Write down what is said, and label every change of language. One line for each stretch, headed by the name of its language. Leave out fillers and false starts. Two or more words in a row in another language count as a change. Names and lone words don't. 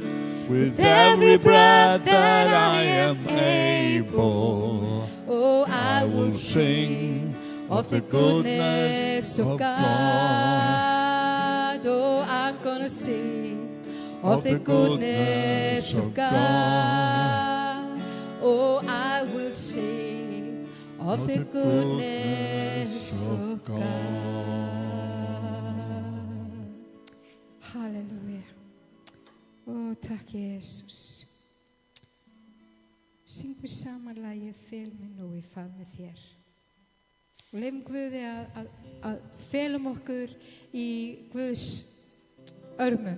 English: With every breath that I am able, oh, I will sing of the goodness of God. Oh, I'm gonna sing of the goodness of God. Oh, I will sing of the goodness of God. Halleluja.
Icelandic: Ó, takk Jesus. Syngur saman lagið Fel mig nú í faðmi þér. Og leyfum Guði að felum okkur í Guðs örmum.